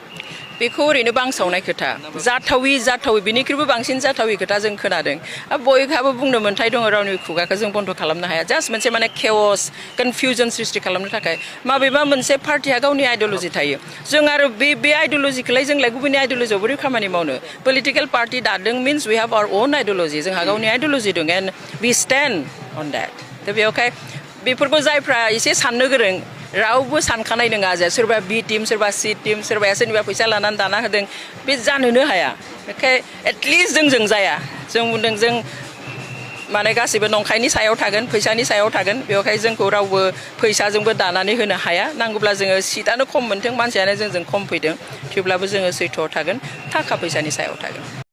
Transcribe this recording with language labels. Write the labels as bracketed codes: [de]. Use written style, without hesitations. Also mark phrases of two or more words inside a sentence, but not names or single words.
[brx] बेखौ ओरैनो बांसावनाय खोथा जाथावि बिनिख्रुइबो बांसिन जाथावि खोथा जों खोनादों बयहाबो बुंनो मोन्थाय दङ रावनि खुगाखौ जों बन्द खालामनो हाया जास्ट मोनसे माने [en] chaos confusion [brx] सृष्टि खालामनो थाखाय माबेबा मोनसे पार्टिया गावनि आइडियोल'जि थायो जों आरो बे आइडियोल'जिखौलाय जोंलाय गुबुननि आइडियोल'जियाव बोरै खामानि मावनो [en] political party [brx] दादों [en] means we have our own ideology [brx] जोंहा गावनि आइडियोल'जि दं [en] and we stand on that [brx] दा बेयावहाय बेफोरखौ जायफ्रा एसे साननो गोरों रावबो सानखानाय नङा जे सोरबा [en] B team [brx] सोरबा [en] C team [brx] सोरबाया सोरनिबा फैसा लानानै दाना होदों बे जानोनो हाया बेखाय एटलिस्ट जोंजों जाया जों बुंदों जों माने गासैबो नंखायनि सायाव थागोन फैसानि सायाव थागोन बेवहाय जोंखौ रावबो फैसाजोंबो दानानै होनो हाया नांगौब्ला जोङो सिटआनो खम मोनथों मानसियानो जोंजों खम फैदों थेवब्लाबो जोङो सैथोआव थागोन थाखा फैसानि सायाव थागोन